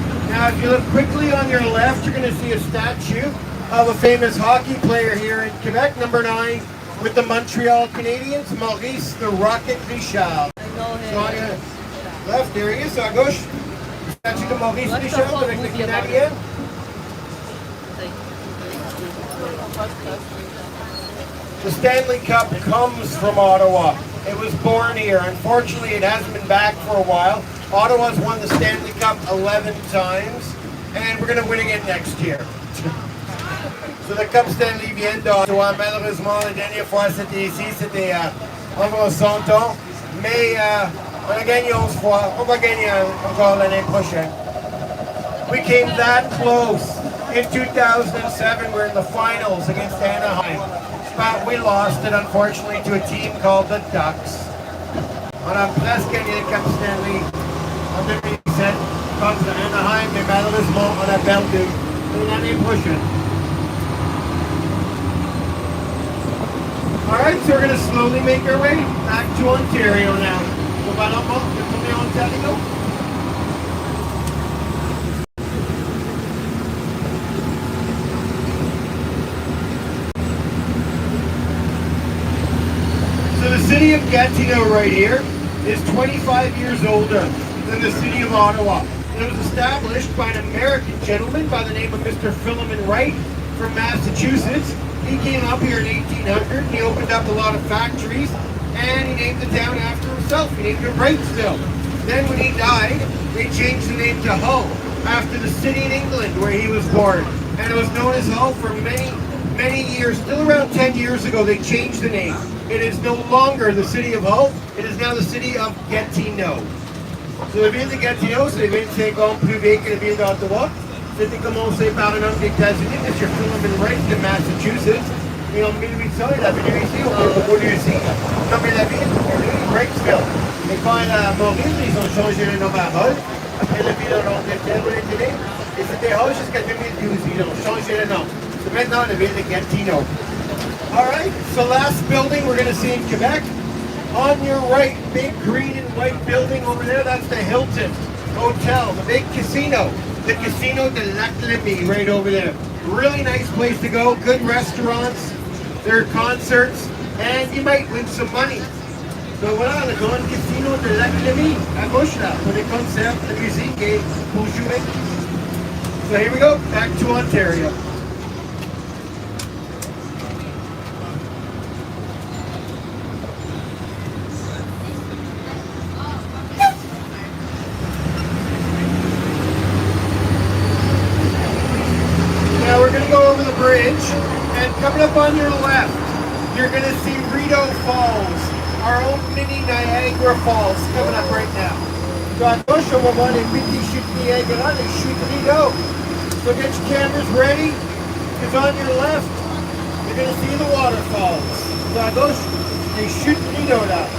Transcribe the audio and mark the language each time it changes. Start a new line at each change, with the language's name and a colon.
English: Now, if you look quickly on your left, you're going to see a statue of a famous hockey player here in Quebec, number 9, with the Montreal Canadiens, Maurice the Rocket Richard. So on your left, there he is,
French: à gauche. Statue de Maurice Richard avec le Canadien.
English: The Stanley Cup comes from Ottawa. It was born here. Unfortunately, it hasn't been back for a while. Ottawa's won the Stanley Cup 11 times, and we're going to win again next year.
French: So the Cup Stanley vient d'Ottawa. Malheureusement, la dernière fois c'était ici, c'était environ 100 ans. Mais on a gagné 11 fois. On va gagner encore l'année prochaine.
English: We came that close. In 2007, we're in the finals against Anaheim. But we lost it, unfortunately, to a team called the Ducks.
French: On a presque gagné le Cup Stanley en 2017 contre Anaheim, mais malheureusement, on a perdu l'année prochaine.
English: Alright, so we're going to slowly make our way back to Ontario now.
French: So, Valamo, retourner en Ontario.
English: So the city of Gatineau right here is 25 years older than the city of Ottawa. It was established by an American gentleman by the name of Mr. Philemon Wright from Massachusetts. He came up here in 1800, he opened up a lot of factories, and he named the town after himself. He named it Wrightsville. Then when he died, they changed the name to Hull, after the city in England where he was born. And it was known as Hull for many years. Still around 10 years ago, they changed the name. It is no longer the city of Hull, it is now the city of Gatineau.
French: So la ville de Gatineau, c'est 25 ans plus vieille que la ville d'Ottawa. C'était commencé par un homme des États-Unis, M. Philemon Wright de Massachusetts. Et en 1800, il est venu ici, au Bolivie, nommer la ville Wrightsville. Et quand elle a mouru, ils ont changé le nom à Hull. Après la ville en Angleterre, vous l'avez. Et c'était Hull jusqu'à 2012. Ils ont changé le nom. C'est maintenant la ville de Gatineau.
English: Alright, so last building we're going to see in Quebec. On your right, big green and white building over there, that's the Hilton Hotel, the big casino. The Casino de Lac Lévis right over there. Really nice place to go, good restaurants, there are concerts, and you might win some money.
French: So voilà, le grand Casino de Lac Lévis, à gauche là, pour les concerts, la musique et pour jouer.
English: So here we go, back to Ontario. Now we're going to go over the bridge, and coming up on your left, you're going to see Rideau Falls, our own mini Niagara Falls coming up right now.
French: So à gauche, on va voir les petits chutes Niagara, les chutes Rideau.
English: So get your cameras ready, because on your left, you're going to see the waterfalls.
French: So à gauche, les chutes Rideau là.